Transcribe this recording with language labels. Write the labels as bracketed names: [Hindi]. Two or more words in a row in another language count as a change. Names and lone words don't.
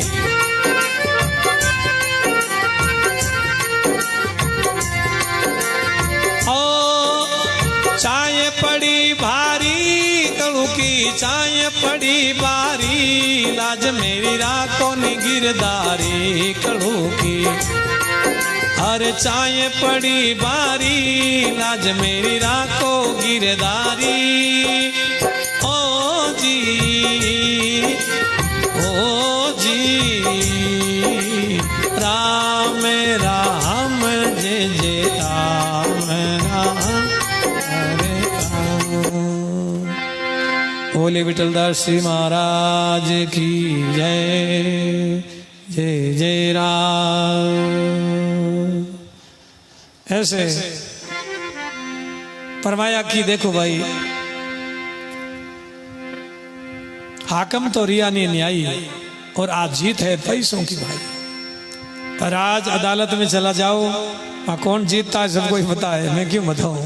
[Marwari (India)] चाय पड़ी भारी कड़ू की, चाय पड़ी भारी। लाज मेरी राखो नी गिरधारी कड़ू की। अरे चाय पड़ी भारी, लाज मेरी राखो गिरधारी। ओ जी, ओ जी, राम राम जय जय राम राम। बोले विठलदास श्री महाराज की जय, जय जय राम। [Hindi] ऐसे फरमाया कि देखो भाई, हाकम तो रिया ने न्यायी और आज जीत है पैसों की भाई। पर आज अदालत में चला जाओ, कौन जीतता है सबको ही पता है, मैं क्यों बताऊं।